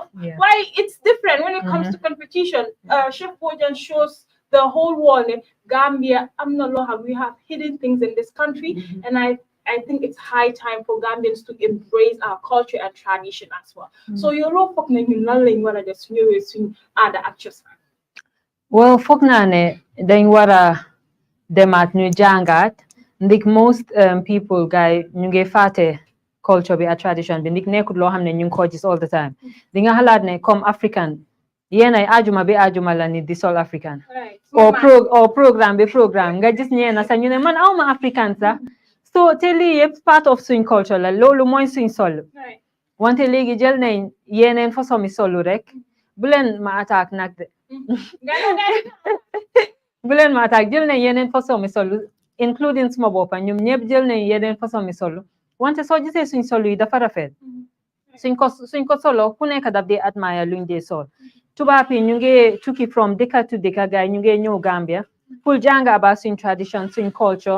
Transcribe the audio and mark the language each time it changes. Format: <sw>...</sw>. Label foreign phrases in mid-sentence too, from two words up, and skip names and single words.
<en>Why it's different when it comes to competition. Chef Bojan shows the whole world Gambia. We have hidden things in this country, and I think it's high time for Gambians to embrace our culture and tradition as well. So you're all talking about this new other actors. Well,</en> <wo>foog naa ne dañ war a demaat ñu jàngaat ndik most people guy ñu ngi fàtte culture bi ak tradition bi ndik nekkut loo xam ne ñu ngi ko gis</wo> <en>all the time</en> <wo>di nga xalaat ne comme african yéenay ajuma bi ajuma la ni di sol african or programme nga gis ñeena sax ñu ne man awma african sax so te lii yëpp</wo> <en>part of</en> <wo>suñ culture la loolu mooy suñ sol wante léegi jël nañ yeneen façon mi solu rek bu leen ma attaque nag de bu leen ma attaque jël nañ yeneen façon mi solu including suma boppa ñoom ñëpp jël nañ yeneen façon mi solu wante soo gisee suñ solu yi dafa rafet suñ ko solo ku nekk daf dee admire luñ dee sol tubaab yi ñu ngi tukki from dëkka to dëkka gaay ñu ngi ñëw Gambia pour jàng about suñ tradition suñ culture</wo>